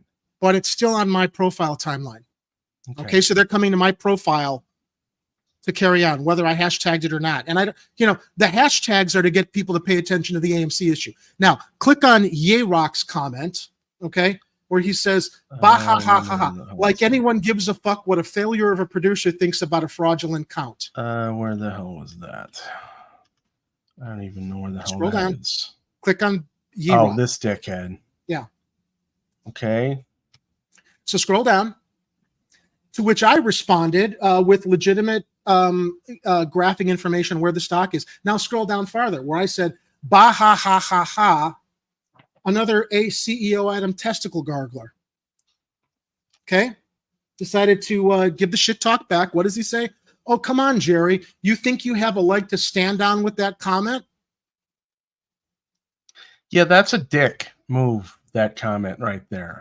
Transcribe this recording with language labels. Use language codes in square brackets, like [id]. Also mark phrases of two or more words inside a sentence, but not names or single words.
[en] but it's still on my profile timeline. Okay, so they're coming to my profile to carry on, whether I hashtagged it or not. And the hashtags are to get people to pay attention to the AMC issue. Now, click on Yerock's comment, okay, where he says, bah, ha, ha, ha, ha. Like anyone gives a fuck what a failure of a producer thinks about a fraudulent count. Where the hell was that? I don't even know where the Scroll hell that down. is. Click on Yerock. Oh, this dickhead. Yeah. Okay. So scroll down, to which I responded with legitimate graphing information where the stock is. Now scroll down farther, where I said, bah, ha, ha, ha, ha, another CEO Adam testicle gargler. Okay? Decided to give the shit talk back. What does he say? Oh, come on, Jerry. You think you have a leg to stand on with that comment? Yeah, that's a dick move, that comment right there.